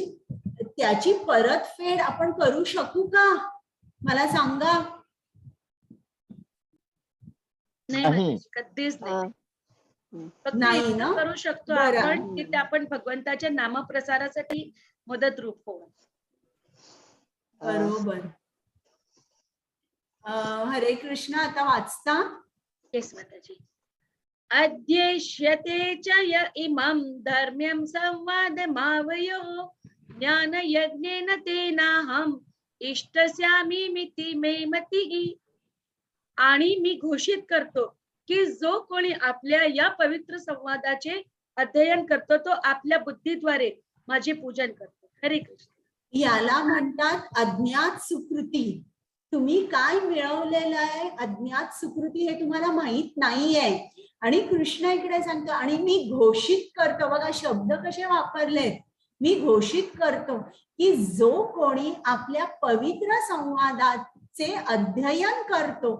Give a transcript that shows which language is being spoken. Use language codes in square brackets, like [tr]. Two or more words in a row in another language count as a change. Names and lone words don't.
[mr] त्याची परतफेड आपण करू शकू का, मला सांगा. नाही, कधीच नाही. नाही ना, करू शकतो आपण की आपण भगवंताच्या नामप्रसारासाठी मदत रूप होऊ. बरोबर. हरे कृष्ण. आता वाचता. येस माताजी. [sa] अध्येष्यते च य इमं धर्म्यं संवादमावयोः ज्ञान यज्ञेन तेनाहं इष्टस्यामि मिति मे मतिः. [mr] आणि मी घोषित करतो की जो कोणी आपल्या या पवित्र संवादाचे अध्ययन करतो तो आपल्या बुद्धीद्वारे माझे पूजन करतो. हरे कृष्ण. याला म्हणतात अज्ञात सुकृती. तुम्ही काय मिळवलेलं आहे अज्ञात सुकृती हे तुम्हाला माहित नाहीये, आणि कृष्ण इकडे सांगतो आणि मी घोषित करतो. बघा शब्द कसे वापरलेत, मी घोषित करतो की जो कोणी आपल्या पवित्र संवादाचे अध्ययन करतो.